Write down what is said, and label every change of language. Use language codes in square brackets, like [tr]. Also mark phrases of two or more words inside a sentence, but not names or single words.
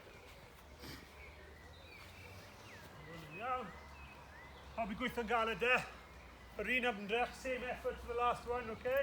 [cy] Iawn. Pawb I gweithio'n galed de. Yr un ymdrech, [en] same effort for the last one, okay?